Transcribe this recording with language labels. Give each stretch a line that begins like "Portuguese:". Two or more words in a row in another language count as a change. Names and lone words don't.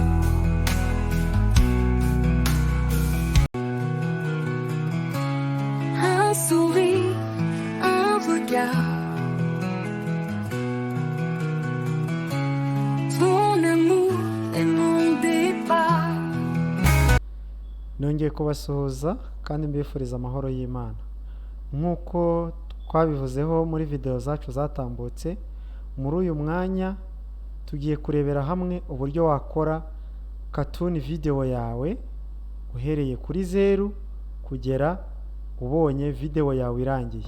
French: Un sourire, un regard. Ton amour est mon départ.
Kinyarwanda: Nongeye kubasuhuza kandi mbifuriza amahoro y'Imana. Nkuko twabivuzeho muri video zacu zatambutse, muri uyu mwanya tugiye kurebera hamwe uburyo wakora
English: cartoon video
Kinyarwanda: yawe uhereye kuri 0 kugera ubonye video yawe irangiye.